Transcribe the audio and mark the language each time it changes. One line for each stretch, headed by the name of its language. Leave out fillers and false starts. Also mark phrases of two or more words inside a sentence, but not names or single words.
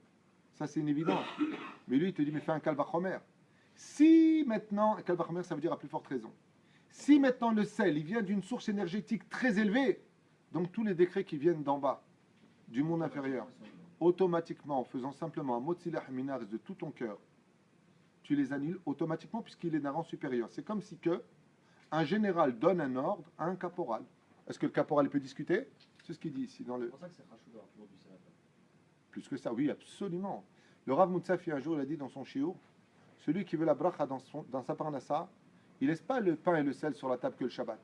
French: Ça, c'est une évidence. Mais lui, il te dit, mais fais un Kalvachomer. Si maintenant, Kalvachomer, ça veut dire à plus forte raison. Si maintenant le sel, il vient d'une source énergétique très élevée, donc tous les décrets qui viennent d'en bas, du monde inférieur, automatiquement, en faisant simplement un
Hebrew: מוציא לחם מן הארץ
French: de tout ton cœur, tu les annules automatiquement puisqu'il est d'un rang supérieur. C'est comme si que un général donne un ordre à un caporal. Est-ce que le caporal peut discuter? C'est ce qu'il dit ici dans le. C'est pour ça que c'est Rachou d'avoir toujours du sel. Plus que ça, oui, absolument. Le Rav Moutsafi, un jour, il a dit dans son shiur, celui qui veut la bracha dans sa parnassa, il laisse pas le pain et le sel sur la table que le Shabbat.